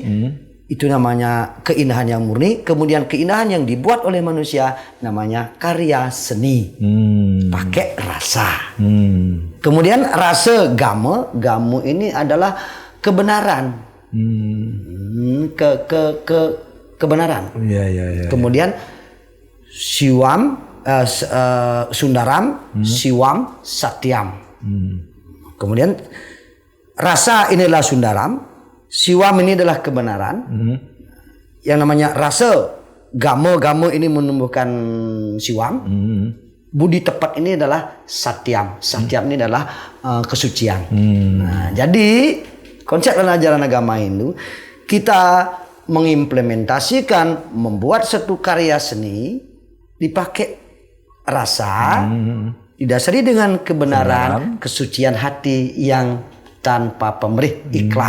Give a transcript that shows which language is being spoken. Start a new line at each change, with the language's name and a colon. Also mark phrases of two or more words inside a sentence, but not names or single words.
Indonesian: Itu namanya keindahan yang murni. Kemudian keindahan yang dibuat oleh manusia namanya karya seni. Pakai rasa. Kemudian rasa gama. Gama ini adalah kebenaran. Kebenaran.
Sanskrit: Kemudian siwam, sundaram, siwam, satyam.
Indonesian: Kemudian rasa inilah sundaram, siwam ini adalah kebenaran. Yang namanya rasa, gamo ini menumbuhkan siwam. Budi tepat ini adalah satyam. Satyam ini adalah kesucian. Nah, jadi konsep dalam ajaran agama Hindu, kita mengimplementasikan, membuat satu karya seni dipakai rasa, didasari dengan kebenaran, kesucian hati yang tanpa pamrih, ikhlas.